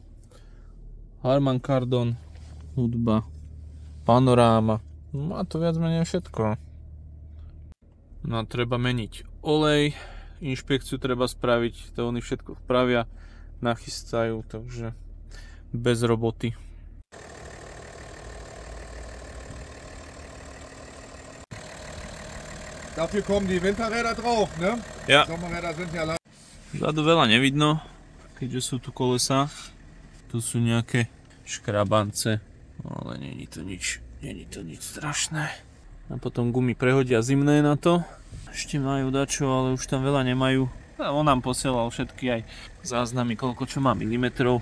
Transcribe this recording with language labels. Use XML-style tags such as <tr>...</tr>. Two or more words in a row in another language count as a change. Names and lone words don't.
<sk>Harman Kardon, hudba, panoráma, no a to viac menej všetko. No a treba meniť olej, inšpekciu treba spraviť, to oni všetko vpravia, nachystajú, takže bez roboty.</sk> <de>Dafür kommen die Winterräder drauf, ne? Ja. Sommerräder sind ja leider.</de> <sk>Vzadu veľa nevidno, keďže sú tu kolesa. Tu sú nejaké škrabance, ale není to nič strašné. A potom gumy prehodia zimné na to. Ešte majú dačo, ale už tam veľa nemajú. A on nám posielal všetky aj záznamy, koľko čo má milimetrov.</sk>